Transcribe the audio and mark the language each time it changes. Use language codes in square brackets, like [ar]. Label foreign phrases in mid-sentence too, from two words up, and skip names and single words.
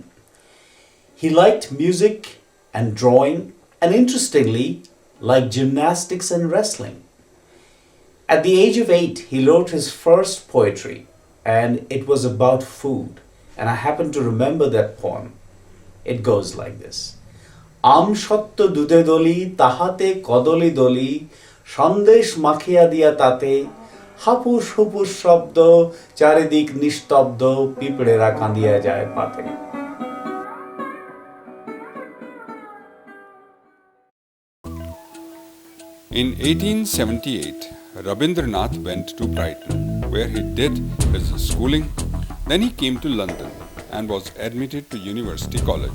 [en] He liked music and drawing, and interestingly, liked gymnastics and wrestling. At the age of 8, he wrote his first poetry, and it was about food, and I happen to remember that poem. It goes like this. [bn] আমসত্ত্ব দুধে দলি, তাহাতে কদলী দলি, সন্দেশ মাখিয়া দিয়া তাতে হাপুস হুপুস শব্দ চারিদিক নিস্তব্ধ পিঁপড়েরা কাঁদিয়া যায় পাতে. [en] In 1878, Rabindranath went to Brighton, where he did his schooling. Then he came to London and was admitted to University College.